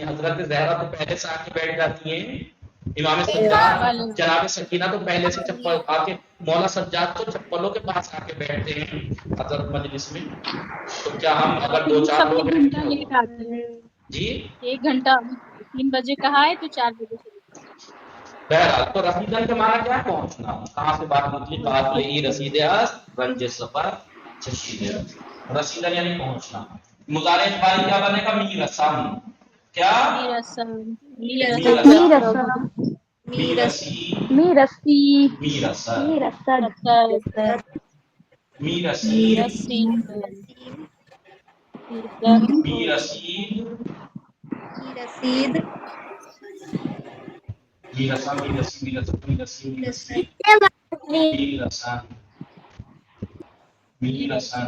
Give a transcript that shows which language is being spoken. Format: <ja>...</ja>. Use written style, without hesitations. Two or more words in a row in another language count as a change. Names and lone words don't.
<ur>حضرت زہرا تو پہلے سے آ کے بیٹھ جاتی ہیں، امام سجاد جناب سکینہ تو پہلے سے چپل آ کے، مولا سجاد تو چپلوں کے پاس آ کے بیٹھتے ہیں حضرت مجلس میں. تو کیا ہم اگر 2-4 لوگ ہیں گھنٹہ لیٹ آتے ہیں، جی 1 گھنٹہ 3 بجے کہا ہے تو 4 بجے سے. بہرحال تو رسیدن کے معنی کیا ہے؟ پہنچنا. کہاں سے بات نکلی؟</ur> <fa>قافلے ہی رسید است رنج سفر چشید است.</fa> <ur>رسیدن یعنی پہنچنا. مضارع اخباری کیا بنے گا؟ میرسم. کیا؟</ur> <fa>میرسم میرسم، میرسی، میرسی، میرسد، میرسد، میرسید، میرسید، میرسم، میرسی، میرسم، میرسی، میرسی، میرسم، میرسم.</fa>